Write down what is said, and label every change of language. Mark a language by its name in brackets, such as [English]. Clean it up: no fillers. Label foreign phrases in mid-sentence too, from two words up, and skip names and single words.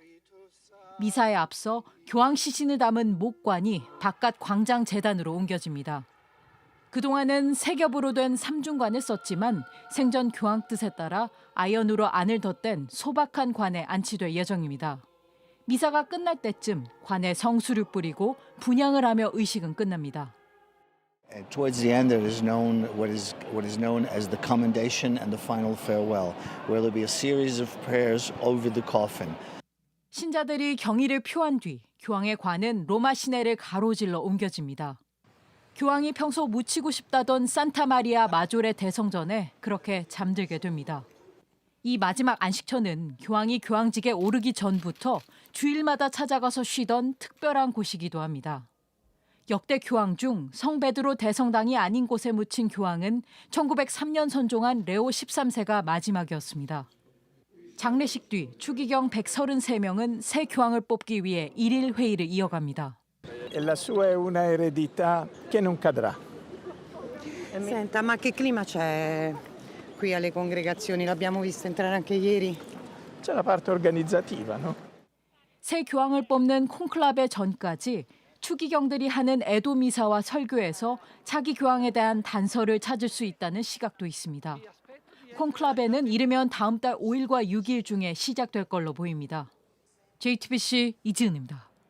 [Korean] 미사에 앞서 교황 시신을 담은 목관이 바깥 광장 재단으로 옮겨집니다. 그동안은 세 겹으로 된 삼중관을 썼지만 생전 교황 뜻에 따라 아연으로 안을 덧댄 소박한 관에 안치될 예정입니다. 미사가 끝날 때쯤 관에 성수를 뿌리고 분향을 하며 의식은 끝납니다. [English] Towards the end, there is known what is known as the commendation and the final farewell, where there will be a series of prayers over the coffin. [Korean] 신자들이 경의를 표한 뒤 교황의 관은 로마 시내를 가로질러 옮겨집니다. 교황이 평소 묻히고 싶다던 산타 마리아 마조레 대성전에 그렇게 잠들게 됩니다. 이 마지막 안식처는 교황이 교황직에 오르기 전부터 주일마다 찾아가서 쉬던 특별한 곳이기도 합니다. 역대 교황 중 성베드로 대성당이 아닌 곳에 묻힌 교황은 1903년 선종한 레오 13세가 마지막이었습니다. 장례식 뒤 추기경 133명은 새 교황을 뽑기 위해 1일 회의를 이어갑니다. [Italian] La sua è una eredità che non cadrà. Senta, ma che clima c'è qui alle congregazioni? L'abbiamo visto entrare anche ieri. C'è la parte organizzativa, no? [Korean] 새 교황을 뽑는 콘클라베 전까지 추기경들이 하는 애도 미사와 설교에서 차기 교황에 대한 단서를 찾을 수 있다는 시각도 있습니다. 콘클라베는 이르면 다음 달 5일과 6일 중에 시작될 걸로 보입니다. JTBC 이지은입니다.